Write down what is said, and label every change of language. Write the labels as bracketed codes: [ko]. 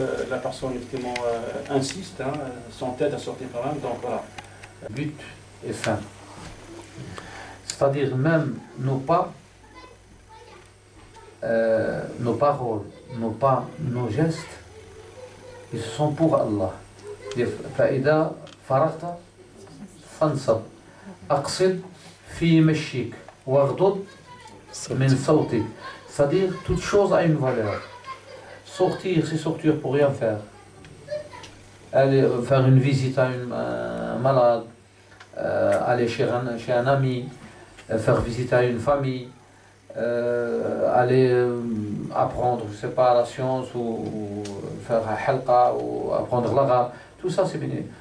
[fr] La personne effectivement insiste, hein, s'entête à sortir quand même, donc voilà. But et fin. C'est-à-dire même nos pas, nos paroles, nos pas, nos gestes, ils sont pour Allah. [ar] فإذا فرغت فانصب أقصد في مشيك واغضض من صوتك. [fr] C'est-à-dire toute chose a une valeur. Sortir, c'est sortir pour rien faire. Aller faire une visite à un malade, aller chez un ami, faire visiter à une famille, aller apprendre, je sais pas, la science ou faire un halqa ou apprendre l'arabe. Tout ça, c'est béni.